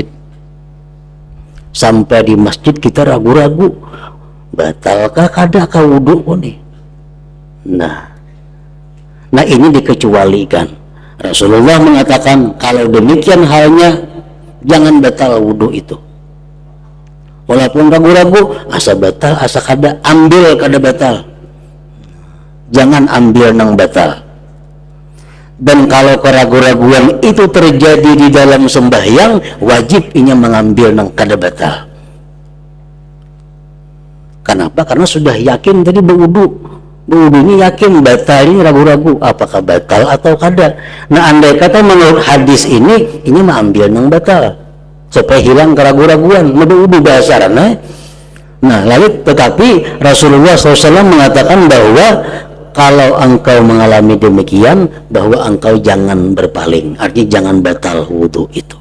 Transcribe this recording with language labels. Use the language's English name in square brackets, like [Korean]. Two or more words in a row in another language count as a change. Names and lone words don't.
[Banjar] Sampai di masjid kita ragu-ragu, batalkah kada kah wudhu nih? [Indonesian] Nah ini dikecualikan. Rasulullah mengatakan kalau demikian halnya jangan batal wudhu itu. Walaupun ragu-ragu, [Banjar] asa batal asa kada, ambil kada batal. Jangan ambil nang batal. Dan kalau keraguan-raguan itu terjadi di dalam sembahyang, wajib inya mengambil nang kada batal. [Indonesian] Kenapa? [Banjar] Karena sudah yakin tadi berwudu ini yakin, batal ini ragu-ragu apakah batal atau kada. [Indonesian] Nah, andai kata menurut hadis ini mengambil nang batal supaya hilang keraguan-raguan, berwudu bahasa nah lalu tetapi Rasulullah SAW mengatakan bahwa kalau engkau mengalami demikian, bahwa engkau jangan berpaling, artinya jangan batal wudhu itu.